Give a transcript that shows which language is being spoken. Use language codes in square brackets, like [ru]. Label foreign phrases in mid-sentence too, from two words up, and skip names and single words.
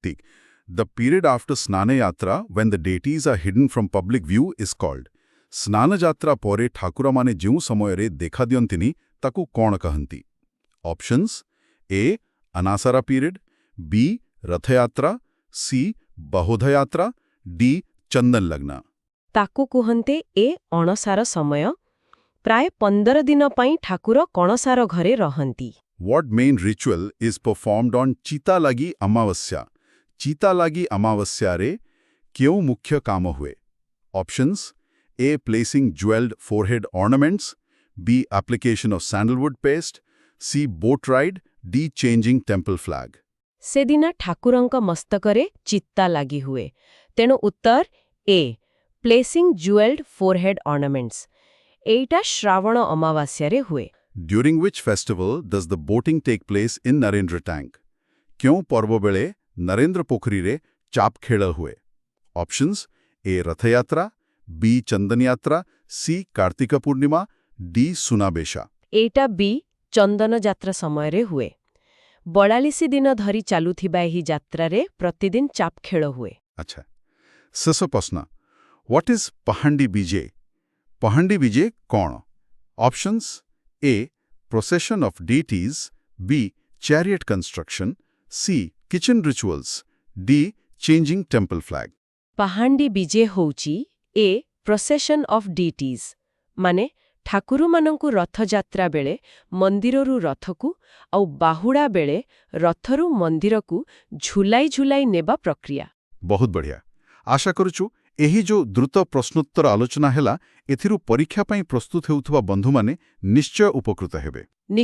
[en] The period after ସ୍ନାନ ଯାତ୍ରା when the deities are hidden from public view is called। [or] ସ୍ନାନ ଯାତ୍ରା ପରେ ଠାକୁରମାନେ ଯେଉଁ ସମୟରେ ଦେଖା ଦିଅନ୍ତିନି ତାକୁ କ'ଣ କହନ୍ତି? [en] Options A. ଅନାସରା period B. ରଥଯାତ୍ରା C. ବହୋଦଯାତ୍ରା D. ଚନ୍ଦନ ଲଗ୍ନ। [or] ତାକୁ କୁହନ୍ତି ଏ ଅଣସାର ସମୟ। ପ୍ରାୟ 15 ଦିନ ପାଇଁ ଠାକୁର କଣସାର ଘରେ ରହନ୍ତି। [en] What main ritual is performed on ଚିତା ଲାଗି ଅମାବାସ୍ୟା? [or] ଚିତା ଲାଗି ଅମାବାସ୍ୟାରେ କେଉଁ ମୁଖ୍ୟ କାମ ହୁଏ? [en] Options A. placing jeweled forehead ornaments B. application of sandalwood paste C. boat ride D. changing temple flag। [or] ସେଦିନ ଠାକୁରଙ୍କ ମସ୍ତକରେ ଚିତା ଲାଗି ହୁଏ। ତେଣୁ ଉତ୍ତର [en] A placing jeweled forehead ornaments. [or] ଏଇଟା ଶ୍ରାବଣ ଅମାବାସ୍ୟାରେ ହୁଏ। [en] During which festival does the boating take place in Narendra tank? [or] କେଉଁ ପର୍ବ ବେଳେ ନରେନ୍ଦ୍ର ପୋଖରୀରେ ଚାପ ଖେଳ ହୁଏ? [en] Options A. ରଥଯାତ୍ରା B. ଚନ୍ଦନ ଯାତ୍ରା C. କାର୍ତ୍ତିକ ପୂର୍ଣ୍ଣିମା D. ସୁନାବେଶା। [or] ଏଇଟା ବି ଚନ୍ଦନ ଯାତ୍ରା ସମୟରେ ହୁଏ। 42 ଦିନ ଧରି ଚାଲୁଥିବା ଏହି ଯାତ୍ରାରେ ପ୍ରତିଦିନ ଚାପ ଖେଳ ହୁଏ। ଆଚ୍ଛା, ଶେଷ ପ୍ରଶ୍ନ। [en] What is ପହାଣ୍ଡି ବିଜେ? [or] ପହାଣ୍ଡି ବିଜେ କ'ଣ? [en] Options A. procession of deities B. chariot construction C. kitchen rituals D. changing temple flag। [or] ପାହାଣ୍ଡି ବିଜେ ହେଉଛି [en] A procession of deities, [or] ମାନେ ଠାକୁରମାନଙ୍କୁ ରଥଯାତ୍ରା ବେଳେ ମନ୍ଦିରରୁ ରଥକୁ ଆଉ ବାହୁଡ଼ା ବେଳେ ରଥରୁ ମନ୍ଦିରକୁ ଝୁଲାଇ ଝୁଲାଇ ନେବା ପ୍ରକ୍ରିୟା। ବହୁତ ବଢ଼ିଆ। ଆଶା କରୁଛୁ ଏହି ଯେଉଁ ଦ୍ରୁତ ପ୍ରଶ୍ନୋତ୍ତର ଆଲୋଚନା ହେଲା ଏଥିରୁ ପରୀକ୍ଷା ପାଇଁ ପ୍ରସ୍ତୁତ ହେଉଥିବା ବନ୍ଧୁମାନେ ନିଶ୍ଚୟ ଉପକୃତ ହେବେ।